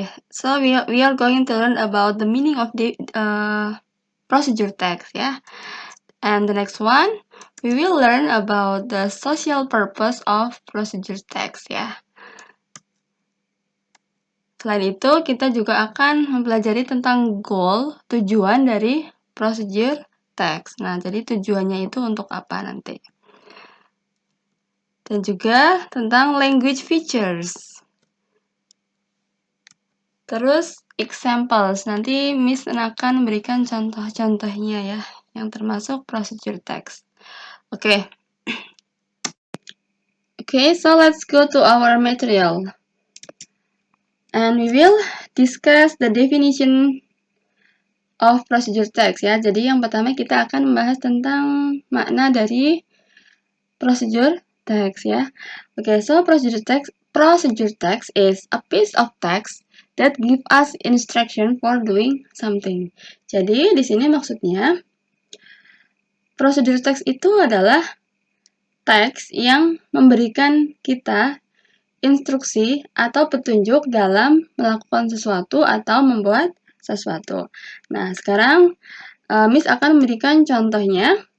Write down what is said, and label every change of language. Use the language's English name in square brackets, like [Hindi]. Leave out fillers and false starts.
[English] So we are going to learn about the meaning of the procedure text ya. And the next one, we will learn about the social purpose of procedure text ya. [Indonesian] Selain itu, kita juga akan mempelajari tentang goal, tujuan dari procedure text. Nah, jadi tujuannya itu untuk apa nanti? Dan juga tentang language features. Terus examples, nanti Miss akan memberikan contoh-contohnya ya, yang termasuk procedure text. [English] Oke, so let's go to our material. And we will discuss the definition of procedure text ya. [Indonesian] Jadi yang pertama kita akan membahas tentang makna dari procedure text ya. [English] So procedure text is a piece of text that give us instruction for doing something. [Indonesian] Jadi di sini maksudnya procedure text itu adalah teks yang memberikan kita instruksi atau petunjuk dalam melakukan sesuatu atau membuat sesuatu. Nah, sekarang Miss akan memberikan contohnya.